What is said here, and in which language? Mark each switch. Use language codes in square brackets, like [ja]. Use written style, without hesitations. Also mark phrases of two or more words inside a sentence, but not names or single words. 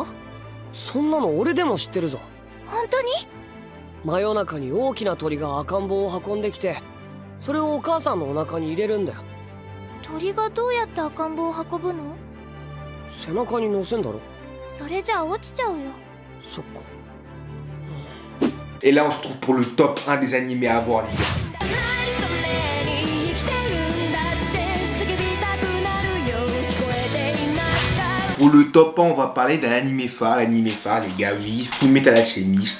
[ja] そんなの俺でも知ってるぞ。本当に？真夜中に大きな鳥が赤ん坊を運んできて、それをお母さんのお腹に入れるんだよ。鳥がどうやって赤ん坊を運ぶの？背中に乗せんだろ。それじゃあ落ちちゃうよ。そっか。 [fr] Et là on se trouve pour le top 1 des animés à voir les gars. Pour le top 1, on va parler d'un animé phare, les gars, oui, Fullmetal Alchemist.